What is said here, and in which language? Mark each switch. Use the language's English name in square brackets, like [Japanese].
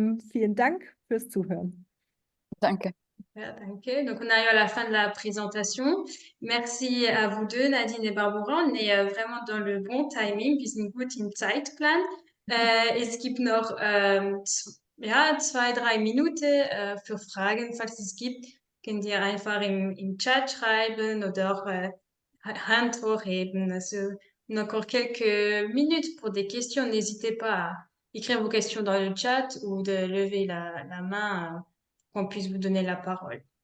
[German] Vielen Dank fürs Zuhören. Danke. Voilà, danke. [French] Donc, on arrive à la fin de la présentation. Merci à vous deux, Nadine et Barbara. On est vraiment dans le bon timing. [German] Wir sind gut im Zeitplan. Es gibt noch ja, 2, 3 Minuten für Fragen, falls es gibt. Könnt ihr einfach im Chat schreiben oder auch Hand hochheben. [French] Also, on a encore quelques minutes pour des questions. N'hésitez pas à écrire vos questions dans le chat ou de lever la main qu'on puisse vous donner la parole.